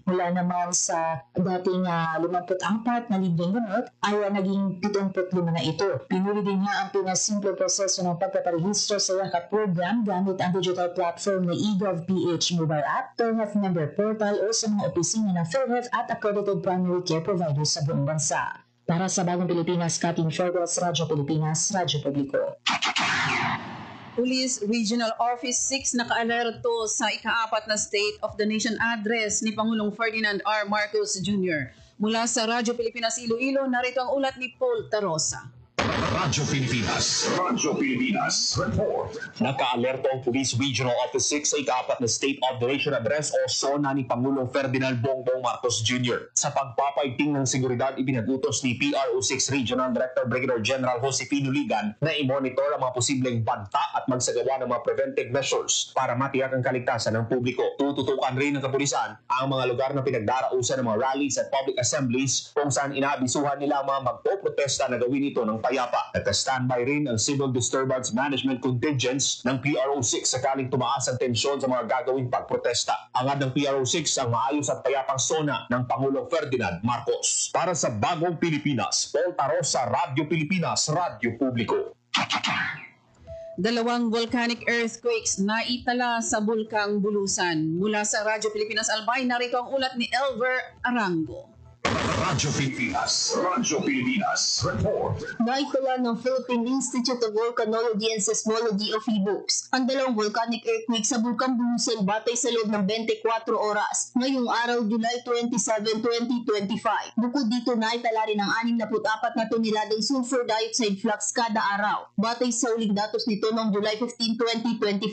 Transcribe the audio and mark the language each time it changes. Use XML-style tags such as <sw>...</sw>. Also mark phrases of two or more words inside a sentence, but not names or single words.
<tl>Mula naman sa dating 54 na libreng gamot ay naging 75 na ito. Pinuri din niya ang pinasimple proseso ng pagpaparehistro sa yakap program gamit ang</tl> <en>digital platform</en> <tl>na eGov.ph</tl> <en>mobile app,</en> <tl>PhilHealth</tl> <en>member portal</en> <tl>o sa mga opisina ng PhilHealth at</tl> <en>accredited primary care providers</en> <tl>sa buong bansa. Para sa Bagong Pilipinas, Katin Shortwells, Radyo Pilipinas, Radyo Publiko. Police Regional Office 6 nakaalerto sa ika-4 na State of the Nation address ni Pangulong Ferdinand R. Marcos Jr. Mula sa Radyo Pilipinas Iloilo, narito ang ulat ni Paul Tarosa. Radyo Pilipinas, report. Naka-alerto ang Police Regional Office 6 sa ika-4 na State of the Nation Address o SONA ni Pangulong Ferdinand Bongbong Marcos Jr. Sa pagpapaiting ng seguridad, ibinagutos ni PRO6 Regional Director Brigadier General Josefino Ligan na i-monitor ang mga posibleng banta at magsagawa ng mga</tl> <en>preventive measures</en> <tl>para matiyak ang kaligtasan ng publiko. Tututukan rin ng kapulisan ang mga lugar na pinagdarausan ng mga rallies at</tl> <en>public assemblies</en> <tl>kung saan inaabisuhan nila ang mga magpoprotesta na gawin ito ng payapa pa, nagka-standby rin ang Civil Disturbance Management Contingents ng PRO6 sakaling tumaas ang tensyon sa mga gagawing pagprotesta. Angad ng PRO6 ang maayos at payapang sona ng Pangulong Ferdinand Marcos. Para sa Bagong Pilipinas, Paul Tarosa, Radyo Pilipinas, Radyo Publiko. Dalawang</tl> <en>volcanic earthquakes</en> <tl>na itala sa Bulkang Bulusan. Mula sa Radyo Pilipinas Albay, narito ang ulat ni Elver Arango. Radyo Pilipinas Report. Naitala ng Philippine Institute of Volcanology and Seismology o PHIVOLCS ang dalawang</tl> <en>volcanic earthquake</en> <tl>sa Bulkang Bulusan batay sa loob ng 24 oras ngayong araw July 27, 2025. Bukod dito, naitala rin ang 64 na toneladang</tl> <en>sulfur dioxide flux</en> <tl>kada araw batay sa uling datos nito noong July 15, 2025.</tl>